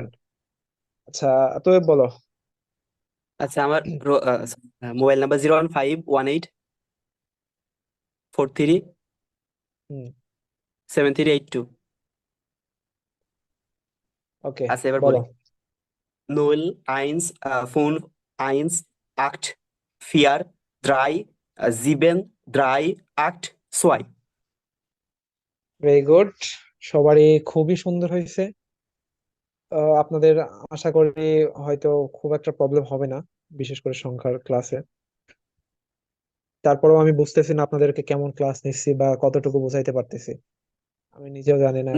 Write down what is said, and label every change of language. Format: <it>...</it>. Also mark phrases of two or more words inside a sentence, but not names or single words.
<bn>আচ্ছা, তো বলো। আচ্ছা আমার মোবাইল নাম্বার 01518437382। ওকে, আচ্ছা এবার বলো। বলি।</bn> <de>Null, eins, fünf, eins, acht, vier, drei, sieben, drei, acht, zwei.</de> <en>very good,</en> <bn>সবারই খুবই সুন্দর হয়েছে। আপনাদের আশা করি হয়তো খুব একটা প্রবলেম হবে না, বিশেষ করে সংখ্যার ক্লাসে। তারপরেও আমি বুঝতেছি না আপনাদেরকে কেমন ক্লাস নিচ্ছি বা কতটুকু বোঝাইতে পারতেছি, আমি নিজেও জানি না</bn>